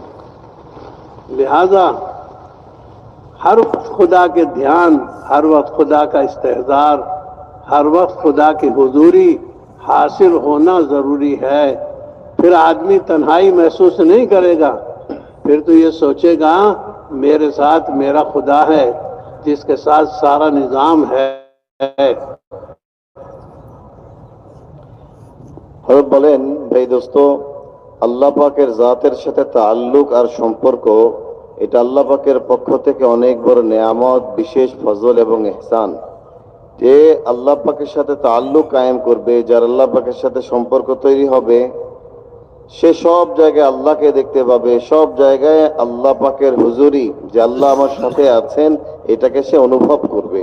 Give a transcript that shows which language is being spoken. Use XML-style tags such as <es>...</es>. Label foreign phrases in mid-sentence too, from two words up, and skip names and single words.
<ur>لہذا ہر وقت خدا کے دھیان، ہر وقت خدا کا استحضار، ہر وقت خدا کی حضوری حاصل ہونا ضروری ہے۔ پھر آدمی تنہائی محسوس نہیں کرے گا، پھر تو یہ سوچے گا میرے ساتھ میرا خدا ہے جس کے ساتھ سارا نظام ہے۔</ur> <bn>হযরত বলেন ভাই দোস্ত, আল্লাহ পাকের জাতের সাথে তাআল্লুক আর সম্পর্ক, এটা আল্লাহ পাকের পক্ষ থেকে অনেক বড় নেয়ামত, বিশেষ ফজল এবং ইহসান। যে আল্লাহ পাকের সাথে তাআল্লুক কায়েম করবে, যার আল্লাহ পাকের সাথে সম্পর্ক তৈরি হবে, সে সব জায়গায় আল্লাহকে দেখতে পাবে, সব জায়গায় আল্লাহ পাকের হুজুরি, যে আল্লাহ আমার সাথে আছেন, এটাকে সে অনুভব করবে।</bn>